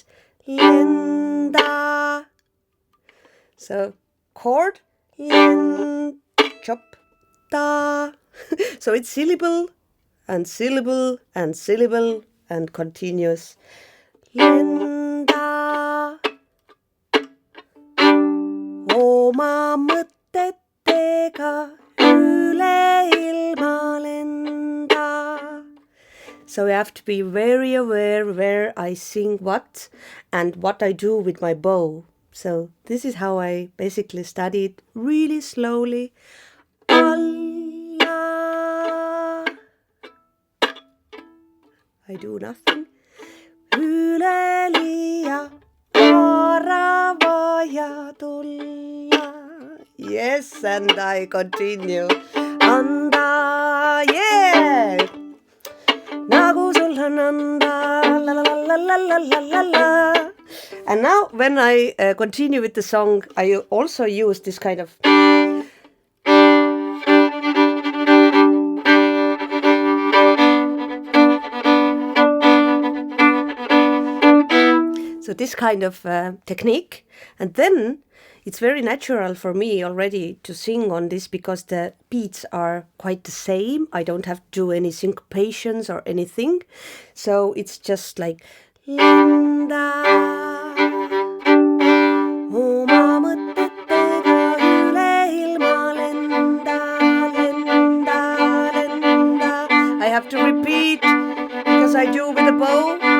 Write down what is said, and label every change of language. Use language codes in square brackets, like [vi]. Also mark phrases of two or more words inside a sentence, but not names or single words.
[en] Linda. So chord, lin, chop, da. So it's syllable and syllable and syllable and continuous. Linda. [et] Oma mõtetega üle ilma lenda. [en] So I have to be very aware where I sing what and what I do with my bow. So this is how I basically studied really slowly. Allah. I do nothing. [et] Üleliia vara vaja tulla. [en] Yes, and I continue. Anda, yeah! [et] Nagu sul on anda, la la la la la la la la. [en] And now when I continue with the song, I also use this kind of. So this kind of technique, and then it's very natural for me already to sing on this because the beats are quite the same. I don't have to do any syncopations or anything. So it's just like Linda. [et] Oma mõtetega üle ilma lenda, lenda, lenda. [en] I have to repeat because I do with the bow.